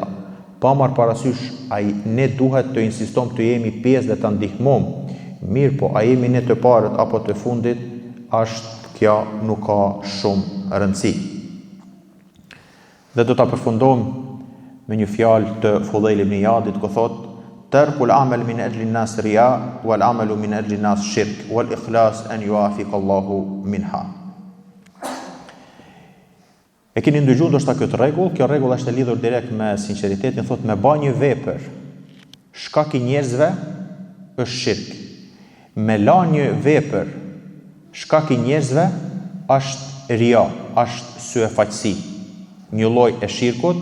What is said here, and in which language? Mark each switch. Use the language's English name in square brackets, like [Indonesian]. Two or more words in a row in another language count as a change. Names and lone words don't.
[Albanian] Pa marrë parasysh, ne duhet të insistojmë të jemi pjesë dhe të ndihmojmë. Mirë po, a jemi ne të parët apo të fundit, është kjo nuk ka shumë rëndësi. Dhe do ta përfundojmë me një fjalë të Fudhejl ibn Iyadit, ku thotë: [Arabic] "ترك العمل من أجل الناس رياء، والعمل من أجل الناس شرك، والإخلاص أن يوافق الله منها." [Albanian] E keni ndëgjuar ndoshta këtë rregull, kjo rregull është e lidhur direkt me sinqeritetin, thotë me bë një vepër shkak i njerëzve është shirk. Me la një vepër shkak i njerëzve është ria, është syefaqësi, një lloj e shirkut.